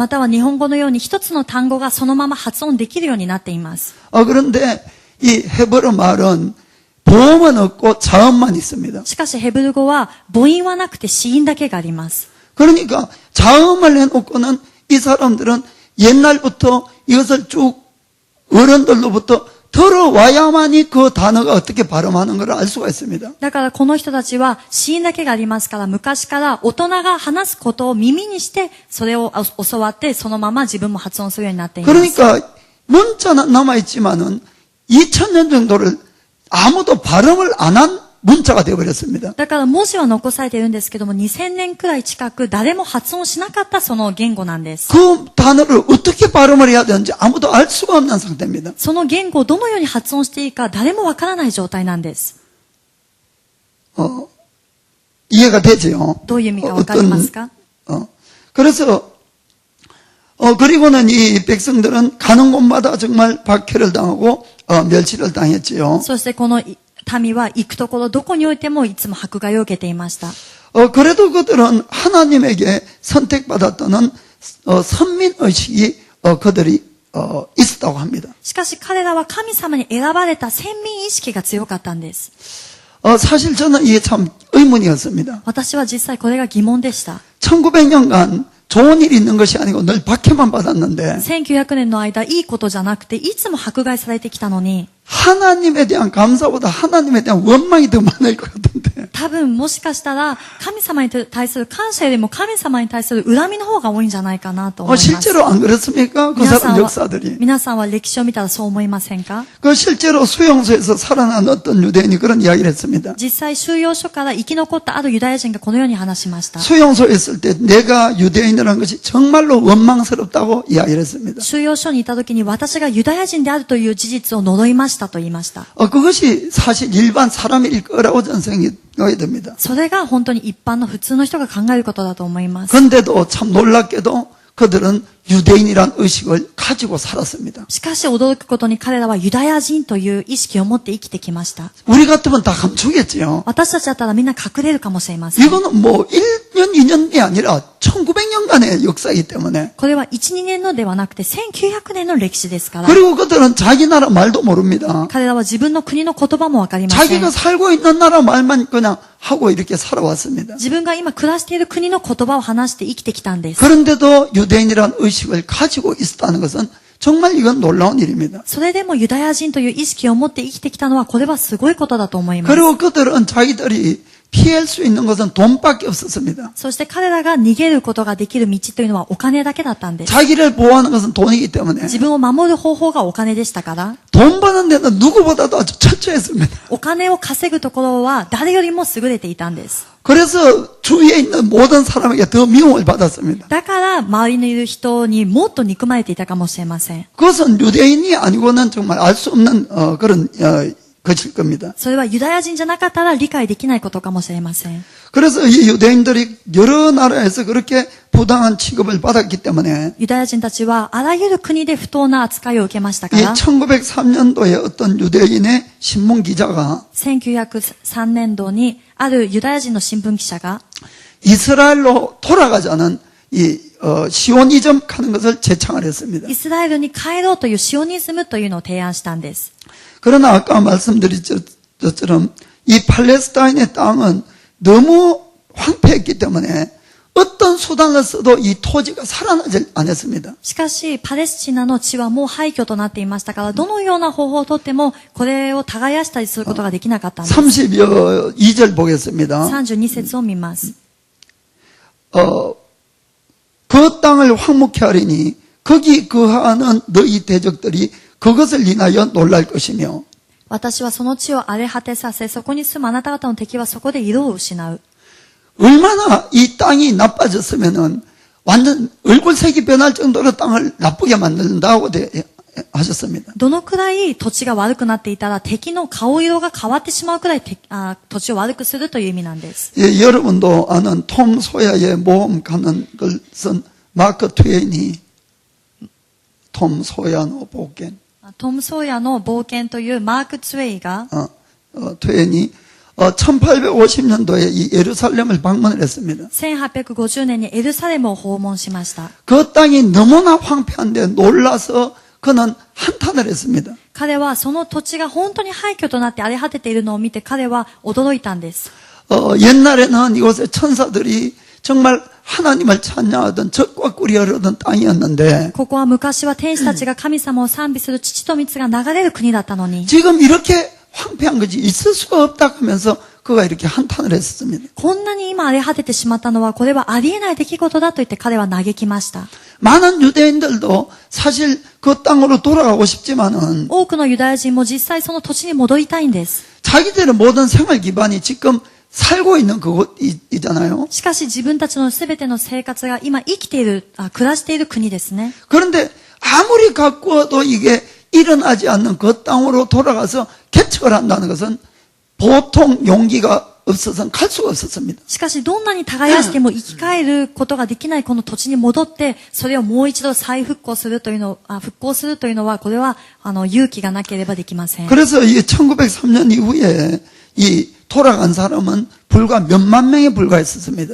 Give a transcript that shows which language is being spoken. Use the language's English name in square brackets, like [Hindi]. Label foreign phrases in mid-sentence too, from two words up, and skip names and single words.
[Japanese] または日本語のように一つの単語がそのまま発音できるようになっています。 [Korean] 그런데 이 헤브르 말은 보음은 없고 자음만 있습니다. [Japanese] しかしヘブル語は母音はなくて子音だけがあります。 [Korean] 그러니까 자음을 해놓고는 이 사람들은 옛날부터 이것을 쭉 어른들로부터 들어와야만이 그 단어가 어떻게 발음하는 걸 알 수가 있습니다. [Japanese] だからこの人たちは子音だけがありますから、昔から大人が話すことを耳にしてそれを教わってそのまま自分も発音するようになっています。 [Korean] 그러니까 문자는 남아있지만은 2000년 정도를 아무도 발음을 안 한 문자가 되어버렸습니다. [Japanese] だから文字は残されているんですけども、2000年くらい近く誰も発音しなかったその言語なんです。 [Korean] 그 단어를 어떻게 발음을 해야 되는지 아무도 알 수가 없는 상태입니다. [Japanese] その言語をどのように発音していいか誰もわからない状態なんです。 [Korean] 이해가 되죠? [Japanese] どういう意味かわかりますか？ [Korean] 그래서 그리고는 이 백성들은 가는 곳마다 정말 박해를 당하고 멸치를 당했지요. [Japanese] そしてこの民は行くところどこにおいてもいつも迫害を受けていました。 [Korean] 그래도 그들은 하나님에게 선택받았다는 선민의식이 그들이 있었다고 합니다. [Japanese] しかし彼らは神様に選ばれた先民意識が強かったんです。 [Korean] 사실 저는 이게 참 의문이었습니다. [Japanese] 私は実際これが疑問でした。 [Korean] 1900년간 좋은 일이 있는 것이 아니고 늘 박해만 받았는데 [Japanese] 1900年の間いいことじゃなくていつも迫害されてきたのに [Korean] 하나님에 대한 감사보다 하나님에 대한 원망이 더 많을 것 같은데. [Japanese] 多分もしかしたら神様に対する感謝よりも神様に対する恨みの方が多いんじゃないかなと思います。 [Korean] 실제로 안 그렇습니까? 그 [Japanese] 皆さ [Korean] 사람 [Japanese] んは [Korean] 역사들이. [Japanese] 皆さんは歴史を見たらそう思いませんか？ [Korean] 그 실제로 수용소에서 살아난 어떤 유대인이 그런 이야기를 했습니다. [Japanese] 実際収容所から生き残ったあるユダヤ人がこのように話しました。 [Korean] 수용소에 있을 때 내가 유대인이라는 것이 정말로 원망스럽다고 이야기를 했습니다. [Japanese] 収容所にいた時に私がユダヤ人であるという事実を呪いましたと言いました。 [Korean] 그것이 사실 일반 사람일 거라고 저는 생각이 듭니다. [Japanese] それが本当に一般の普通の人が考えることだと思います。 [Korean] 근데도 참 놀랍게도 그들은 유대인이란 의식을 가지고 살았습니다. [Japanese] しかし驚くことに彼らはユダヤ人という意識を持って生きてきました。 [Korean] 우리 같으면 다 감추겠지요. [Japanese] 私たちだったらみんな隠れるかもしれません。 [Korean] 이거는 뭐 1년, 2년이 아니라 1900년간의 역사이기 때문에. [Japanese] これは1、2年のではなくて1900年の歴史ですから。 [Korean] 그리고 그들은 자기 나라 말도 모릅니다. [Japanese] 彼らは自分の国の言葉もわかりません。 [Korean] 자기가 살고 있는 나라 말만 그냥 하고 이렇게 살아왔습니다. [Japanese] 自分が今暮らしている国の言葉を話して生きてきたんです。 [Korean] 그런데도 유대인이란 의식을 가지고 있었다는 것은 정말 이건 놀라운 일입니다. [Japanese] それでもユダヤ人という意識を持って生きてきたのはこれはすごいことだと思います。 [Korean] 그리고 그들은 자기들이 피할 수 있는 것은 돈밖에 없었습니다. [Japanese] そして彼らが逃げることができる道というのはお金だけだったんです。 [Korean] 자기를 보호하는 것은 돈이기 때문에 [Japanese] 自分を守る方法がお金でしたから、 [Korean] 돈 버는 데는 누구보다도 아주 철저했습니다. [Japanese] お金を稼ぐところは誰よりも優れていたんです。 [Korean] 그래서 주위에 있는 모든 사람에게 더 미움을 받았습니다. [Japanese] だから周りにいる人にもっと憎まれていたかもしれません。 [Korean] 그것은 유대인이 아니고는 정말 알 수 없는 그런 것일 겁니다. [Japanese] それはユダヤ人じゃなかったら理解できないことかもしれません。 [Korean] 그래서 이 유대인들이 여러 나라에서 그렇게 부당한 취급을 받았기 때문에 [Japanese] ユダヤ人たちはあらゆる国で不当な扱いを受けましたか [Korean] 이 [Japanese] ら、 [Korean] 1903년도에 어떤 유대인의 신문 기자가 [Japanese] 1903 年度にあるユダヤ人の新聞記者が [Korean] 이스라엘로 돌아가자는 이 시오니즘 하는 것을 제창을 했습니다. [Japanese] イスラエルに帰ろうというシオニズムというのを提案したんです。 [Korean] 그러나 아까 말씀드린 것처럼 이 팔레스타인의 땅은 너무 황폐했기 때문에 어떤 수단을 써도 이 토지가 살아나지 않았습니다. [Japanese] しかし、パレスチナの地はもう廃墟となっていましたから、どのような方法をとっても、これを耕したりすることができなかったんです。 [Korean] 32절 보겠습니다. [Japanese] 32 節を見ます。 [Korean] 그 땅을 황무케 하리니 거기 거하는 너희 대적들이 그것을 인하여 놀랄 것이며 [Japanese] 私はその地を荒れ果てさせ、そこに住むあなた方の敵はそこで色を失う。 [Korean] 얼마나 이 땅이 나빠졌으면은 완전 얼굴색이 변할 정도로 땅을 나쁘게 만든다고 하셨습니다. [Japanese] どのくらい土地が悪くなっていたら敵の顔色が変わってしまうくらい土地を悪くするという意味なんです。 [Korean] 예, 여러분도 아는 톰 소야의 모험 가는 것은 마크 트웨인이 톰 [Japanese] ソーヤの 冒険トム・ソーヤの冒険というマーク・ツウェイが [Korean] 트웨인이 1850년도에 이 예루살렘을 방문을 했습니다. [Japanese] 1850 年にエルサレムを訪問しました。 [Korean] 그 땅이 너무나 황폐한데 놀라서 그는 한탄을 했습니다. [Japanese] 彼はその土地が本当に廃墟となって荒れ果てているのを見て彼は驚いたんです。 [Korean] 옛날에는 이곳에 천사들이 정말 하나님을 찬양하던 젖과 꿀이 흐르던 땅이었는데 [Japanese] ここは昔は天使たちが神様を賛美する乳と蜜が流れる国だったのに、 [Korean] 지금 이렇게 황폐한 것이 있을 수가 없다 하면서 그가 이렇게 한탄을 했었습니다. [Japanese] こんなに今荒れ果ててしまったのはこれはありえない出来事だと言って彼は嘆きました。 [Korean] 많은 유대인들도 사실 그 땅으로 돌아가고 싶지만은 [Japanese] 多くのユダヤ人も実際その土地に戻りたいんです。 [Korean] 자기들의 모든 생활 기반이 지금 살고 있는 그곳이잖아요. [Japanese] しかし自分たちのすべての生活が今生きている、暮らしている国ですね。 [Korean] 그런데 아무리 가꾸어도 이게 일어나지 않는 그 땅으로 돌아가서 개척을 한다는 것은 보통 용기가 없어서는 갈 수가 없었습니다. [Japanese] しかしどんなに耕しても生き返ることができないこの土地に戻って、それをもう一度再復興するというのは、これは勇気がなければできません。 [Korean] 그래서 이 1903년 이후에 이 돌아간 사람은 불과 몇만 명에 불과했었습니다.